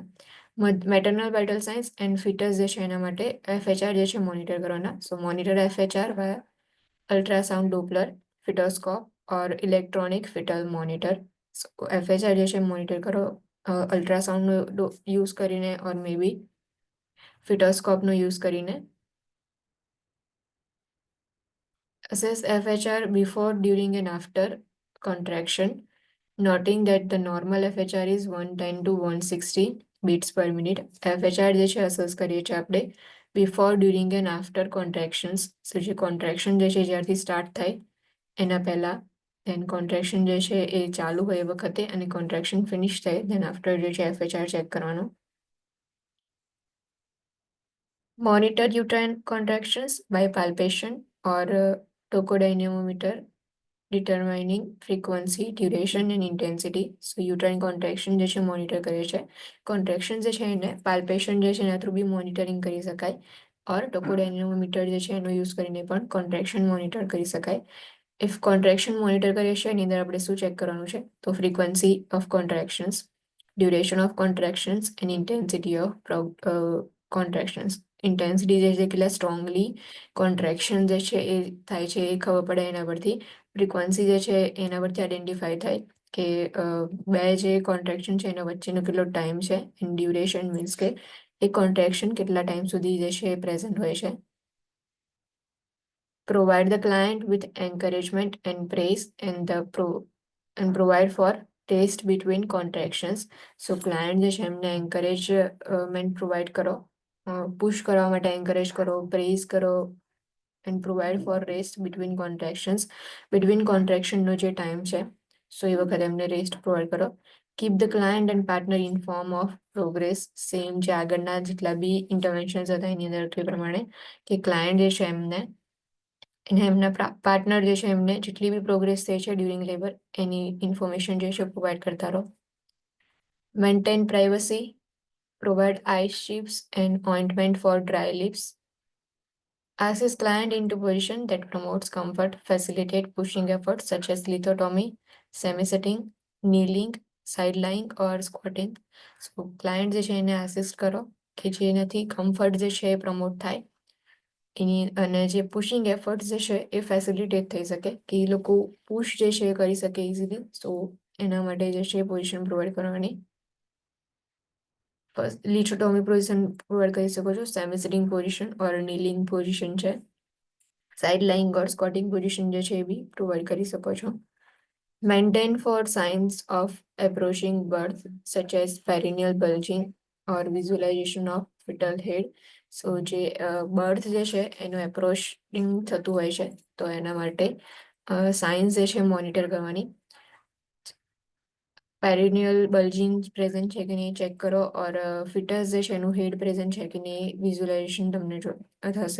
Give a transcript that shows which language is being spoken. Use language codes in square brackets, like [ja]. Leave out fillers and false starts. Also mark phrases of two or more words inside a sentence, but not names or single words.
[en] maternal vital signs and fetus [gu] જે છે એના માટે FHR જે છે મોનિટર કરવાના. [en] so monitor FHR via ultrasound Doppler, fetoscope or electronic fetal monitor. [gu] FHR જે છે મોનિટર કરો અલ્ટ્રાસાઉન્ડનો યુઝ કરીને [en] or may be [gu] ફિટોસ્કોપનો યુઝ કરીને. [en] Assess FHR before, during and after contraction, noting that the normal FHR is 110 to 160 beats per minute. [gu] FHR જે છે અસેસ કરીએ છીએ આપણે [en] before, during and after contractions. [gu] સો જે કોન્ટ્રેક્શન જે છે જ્યારથી સ્ટાર્ટ થાય એના પહેલા, દેન કોન્ટ્રેક્શન જે છે એ ચાલુ હોય એ વખતે, અને કોન્ટ્રેક્શન ફિનિશ થાય [en] then after [gu] જે છે FHR ચેક કરવાનો. [en] Monitor uterine contractions by palpation or tocodynamometer, determining frequency, duration and intensity. So uterine contraction [gu] જે છે મોનિટર કરે છે. કોન્ટ્રેક્શન જે છે એને પાલ્પેશન જે છે એના થ્રુ બી મોનિટરિંગ કરી શકાય, ઓર ટોકોડાયનેમોમીટર જે છે એનો યુઝ કરીને પણ કોન્ટ્રેક્શન મોનિટર કરી શકાય. ઇફ કોન્ટ્રેક્શન મોનિટર કરીએ છીએ એની અંદર આપણે શું ચેક કરવાનું છે, તો [en] frequency of contractions, duration of contractions and intensity of contractions. [gu] ઇન્ટેન્સિટી જે છે કેટલા સ્ટ્રોંગલી કોન્ટ્રેક્શન જે છે એ થાય છે એ ખબર પડે એના પરથી. ફ્રીક્વન્સી જે છે એના પરથી આઈડેન્ટિફાઈ થાય કે બે જે કોન્ટ્રેક્શન છે એના વચ્ચેનો કેટલો ટાઈમ છે, [en] and duration means [gu] કે એ કોન્ટ્રેક્શન કેટલા ટાઈમ સુધી જે છે એ પ્રેઝન્ટ હોય છે. [en] Provide the client with encouragement and praise and provide for rest between contractions. So client [gu] જે છે એમને encouragement provide કરો, પુશ કરવા માટે એન્કરેજ કરો, પ્રેઝ કરો, [en] and provide for rest between contractions. [gu] બિટવીન કોન્ટ્રેક્શનનો જે ટાઈમ છે સો એ વખતે એમને રેસ્ટ પ્રોવાઈડ કરો. [en] keep the client and partner inform of progress. [gu] સેમ જે આગળના જેટલા બી ઇન્ટરવેન્શન્સ હતા એની અંદર તે પ્રમાણે કે ક્લાયન્ટ જે છે એમને અને એમના પાર્ટનર જે છે એમને જેટલી બી પ્રોગ્રેસ થઈ છે [en] during labour [gu] એની ઇન્ફોર્મેશન જે છે પ્રોવાઈડ કરતા રહો. [en] maintain privacy. Provide ice sheets and ointment for dry lips. Assist client into position that promotes comfort, facilitate pushing efforts such as lithotomy, semi-sitting, kneeling, side lying or squatting. [gu] So client જે છે એને assist કરો કે જેનાથી કમ્ફર્ટ જે છે એ પ્રમોટ થાય એની, અને જે [en] pushing effort [gu] જે છે એ ફેસિલિટેટ થઈ શકે કે એ લોકો પુશ જે છે એ કરી શકે ઇઝીલી. સો એના માટે જે છે પોઝિશન પ્રોવાઈડ કરવાની. [en] first lithotomy position [gu] પ્રોવાઈડ કરી શકો છો. [en] semi sitting position or kneeling position છે. side lying or squatting position [gu] જે છે એ બી પ્રોવાઈડ કરી શકો છો. [en] Maintain for signs of approaching birth, such as perineal bulging or visualization of fetal head. [gu] સો જે બર્થ જે છે એનું એપ્રોચિંગ થતું હોય છે તો એના માટે સાઇન્સ જે છે મોનિટર કરવાની. [en] perineal bulging present [gu] છે કે નહીં ચેક કરો, ઓર ફિટસ જે છે એનું હેડ પ્રેઝન્ટ છે કે નહીં વિઝ્યુલાઇઝેશન તમને જો થશે.